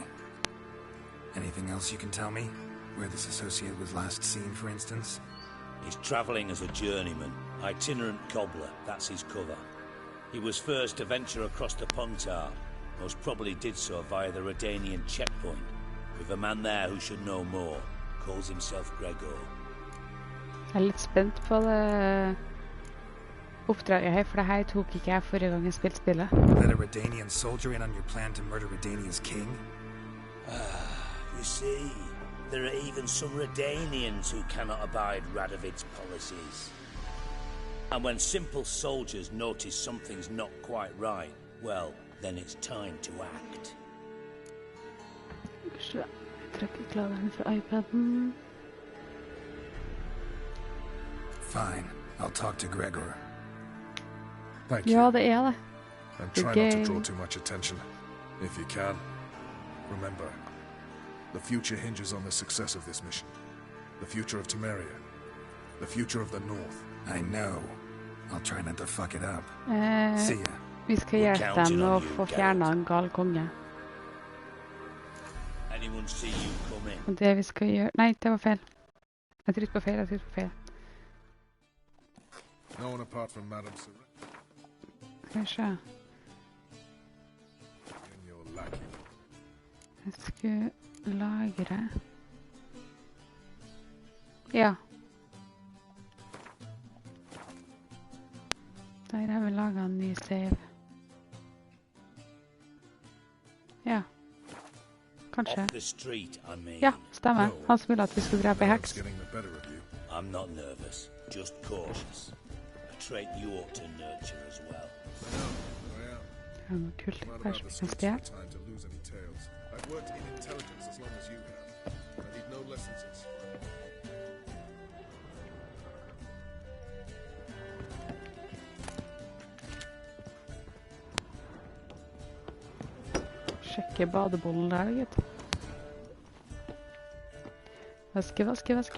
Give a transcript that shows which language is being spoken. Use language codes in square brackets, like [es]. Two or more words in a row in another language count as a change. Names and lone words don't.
[en] Anything else you can tell me? Where this associate was last seen, for instance? He's travelling as a journeyman, itinerant cobbler, that's his cover. He was first to venture across the Pontar, most probably did so via the Redanian checkpoint, with a man there who should know more, calls himself Gregor. [no] Jeg litt spent på det oppdraget her, for det her tok ikke jeg forrige gang jeg spilte spillet. [en] Let a Redanian soldier in on your plan to murder Redania's king? You see, there are even some Redanians who cannot abide Radovid's policies. And when simple soldiers notice something's not quite right, well, then it's time to act. [no] Kanskje jeg trekker kladeren fra iPaden. [en] Fine, I'll talk to Gregor. Thank you. [no] Ja, det det. [en] And try not to draw too much attention, if you can. Remember, the future hinges on the success of this mission. The future of Temeria. The future of the North. I know. I'll try not to fuck it up. See ya. [no] Vi skal hjelpe dem med å få fjernet en gal konge. Og det vi skal gjøre... Nei, det var feil. Jeg trykte på feil, [en] No one apart from Madame Sir. [no] Kanskje. [en] And your lackey. [no] Jeg skal lagre. Ja. Der har vi laget en ny save. Ja. Kanskje. Ja, stemmer. Han som ville at vi skulle drepe heks. [en] I'm not nervous, just cautious. A trait you ought to nurture as well. [no] Det noe kult. Kanskje vi kan stjele. [en] I've worked in intelligence as long as you have. I need no lessons in spying. [no] Sjekke badebollen der, gitt. Vaske.